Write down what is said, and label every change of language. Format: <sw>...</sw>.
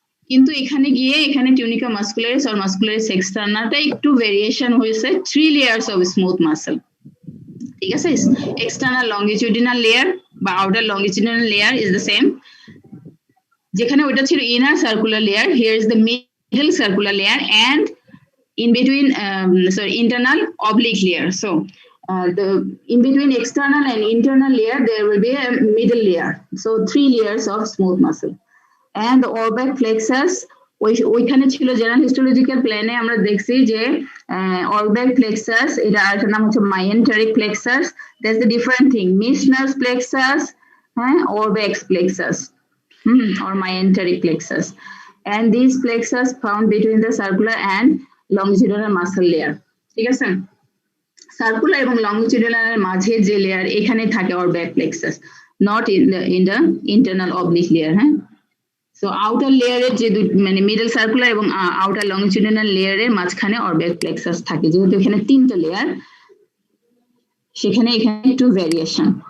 <bn>কিন্তু এখানে গিয়ে এখানে টিউনিকা মাস্কুলারিস আর মাস্কুলারিস এক্সটার্নালটা একটু ভেরিয়েশন হয়েছে,</bn> <en>3 layers of smooth muscle,</en> <bn>ঠিক আছে? এক্সটার্নাল লংজিটিউডিনাল লেয়ার</bn> <en>বা outer longitudinal layer is the same</en> <bn>যেখানে ওটা ছিল</bn> <en>Inner circular layer here is the middle circular layer and in between internal oblique layer. So the in between external and internal layer there will be a middle layer, so 3 layers of smooth muscle.</en> <bn>And the orbic plexus ওইখানে ছিল general histological প্ল্যানে আমরা দেখছি যে orbic plexus এটার নাম হচ্ছে myenteric plexus.</bn> <en>That's the different thing, Meissner's plexus orbic plexus or myenteric plexus, and these plexus found between the circular and longitudinal muscle layer.</en> <bn>ঠিক আছে, সার্কুলার এবং লংজিটিউডিনাল এর মাঝে যে লেয়ার এখানে থাকে orbic plexus,</bn> <en>not in the internal oblique layer.</en> <bn>So outer লেয়ারের যে মানে মিডল সার্কুলার এবং আউটার লংজিটিউডিনাল লেয়ারের মাঝখানে orbic plexus থাকে, যেহেতু এখানে 3টা লেয়ার সেখানে এখানে একটু ভেরিয়েশন।</bn>